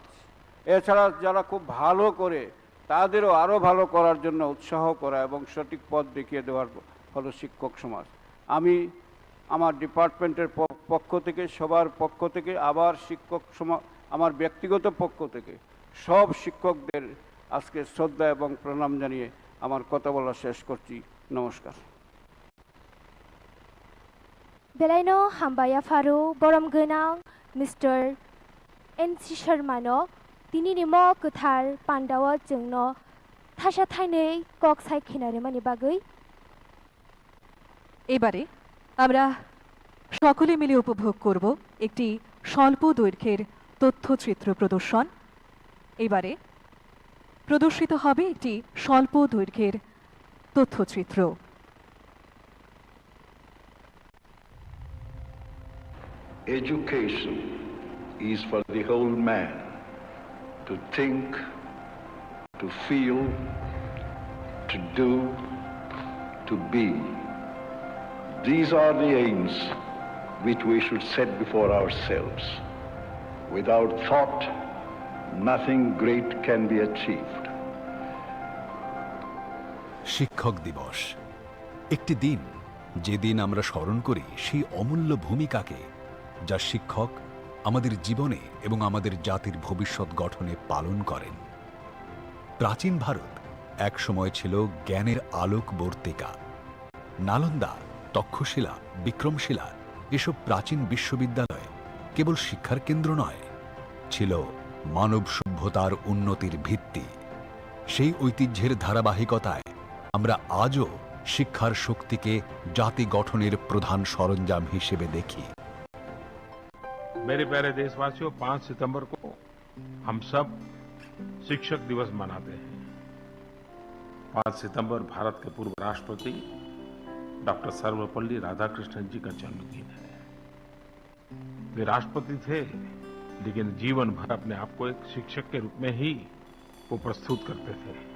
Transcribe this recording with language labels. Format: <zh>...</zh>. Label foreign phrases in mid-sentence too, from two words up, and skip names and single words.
<bn>এছাড়া যারা খুব ভালো করে, তাদেরও আরও ভালো করার জন্য উৎসাহ করা এবং সঠিক পথ দেখিয়ে দেওয়ার হলো শিক্ষক সমাজ। আমি আমার ডিপার্টমেন্টের পক্ষ থেকে, সবার পক্ষ থেকে, আবার আমার ব্যক্তিগত পক্ষ থেকে সব শিক্ষকদের আজকে শ্রদ্ধা এবং প্রণাম জানিয়ে আমার কথা বলা শেষ করছি। নমস্কার।</bn> <trp>बेलायनो हामबाया फारु बरम गोनां मिस्टार एन.सि. शर्मानो दिनैनि म गोथार पान्डाव जोंनो थासा थाइनै कक सायखिनारे माने बागै</trp> <bn>এবারে আমরা সকলে মিলে উপভোগ করব একটি স্বল্প দৈর্ঘ্যের তথ্যচিত্র প্রদর্শন। এবারে প্রদর্শিত হবে একটি স্বল্প দৈর্ঘ্যের তথ্যচিত্র।</bn> <en>Education is for the whole man to think, to feel, to do, to be. These are the aims which we should set before ourselves. Without thought, nothing great can be achieved.</en> <bn>শিক্ষক দিবস একটি দিন, যেদিন আমরা স্মরণ করি সেই অমূল্য ভূমিকাকে যা শিক্ষক আমাদের জীবনে এবং আমাদের জাতির ভবিষ্যৎ গঠনে পালন করেন। প্রাচীন ভারত এক সময় ছিল জ্ঞানের আলোকবর্তিকা। নালন্দা, তক্ষশিলা, বিক্রমশিলা এসব প্রাচীন বিশ্ববিদ্যালয় কেবল শিক্ষার কেন্দ্র নয়, ছিল মানব সভ্যতার উন্নতির ভিত্তি। সেই ঐতিহ্যের ধারাবাহিকতায় আমরা আজও শিক্ষার শক্তিকে জাতি গঠনের প্রধান সরঞ্জাম হিসেবে দেখি।</bn> <hi>मेरे प्यारे देशवासियों, 5 सितंबर को हम सब शिक्षक दिवस मनाते हैं। 5 सितंबर भारत के पूर्व राष्ट्रपति डॉक्टर सर्वपल्ली राधाकृष्णन जी का जन्मदिन है। वे राष्ट्रपति थे, लेकिन जीवन भर अपने आप को एक शिक्षक के रूप में ही वो प्रस्तुत करते थे।</hi>